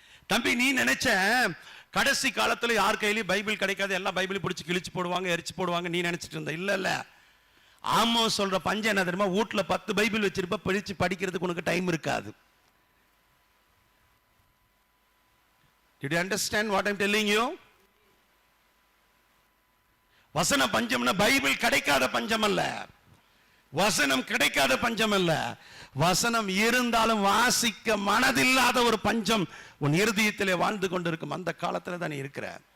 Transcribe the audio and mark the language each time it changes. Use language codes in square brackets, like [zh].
[ta] தம்பி, நீ நினைச்ச கடைசி காலத்துல யார் கையிலயும் பைபிள் கிடைக்காது, எல்லாம் பைபிள் பிடிச்சி கிழிச்சு போடுவாங்க, எரிச்சு போடுவாங்க, நீ நினைச்சிட்டு இருந்த. இல்ல இல்ல, ஆமோஸ் சொல்ற பஞ்சம் என்ன தெரியுமா? வீட்டுல 10 பைபிள் வச்சிருப்ப, பிடிச்சு படிக்கிறதுக்கு உனக்கு டைம் இருக்காது. [en] Did you understand what I'm telling you? [ta] வசன பஞ்சம்னா பைபிள் கிடைக்காத பஞ்சம் அல்ல, வசனம் கிடைக்காத பஞ்சம் அல்ல, வசனம் இருந்தாலும் வாசிக்க மனதில்லாத ஒரு பஞ்சம் உன் இருதயத்திலே வாழ்ந்து கொண்டிருக்கும். அந்த காலத்துல தான் இருக்கிற.